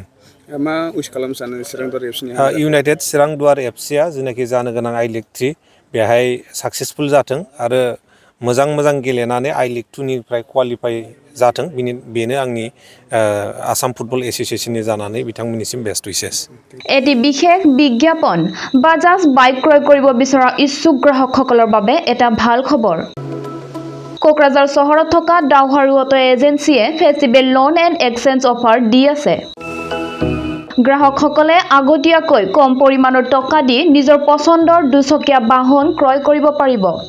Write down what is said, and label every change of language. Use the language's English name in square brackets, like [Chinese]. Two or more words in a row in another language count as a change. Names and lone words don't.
[Bodo] मा उइस खालामनो सानो चिरां दुवार FC नि? इउनाइटेड चिरां दुवार FC आ जेनाखि जानो गोनां आई लीग 3 बेहाय साक्सेसफुल जाथों आरो मोजां गेलेनानै आई लीग 2 निफ्राय क्वालिफाइ जाथों बेनो आंनि आसाम फुटबल एस'सिएशननि जानानै बिथांमोननिसिम [English] best wishes. [Assamese] এটি বিশেষ বিজ্ঞাপন বাজাজ বাইক ক্ৰয় কৰিব বিচৰা ইচ্ছুক গ্ৰাহকসকলৰ বাবে এটা ভাল খবৰ। কোকৰাঝাৰ চহৰত থকা ডাউহাৰু অটো এজেন্সিয়ে [English] festival loan and exchange offer [Assamese] দি আছে। গ্ৰাহকসকলে আগতীয়াকৈ কম পৰিমাণৰ টকা দি নিজৰ পছন্দৰ দুচকীয়া বাহন ক্ৰয় কৰিব পাৰিব।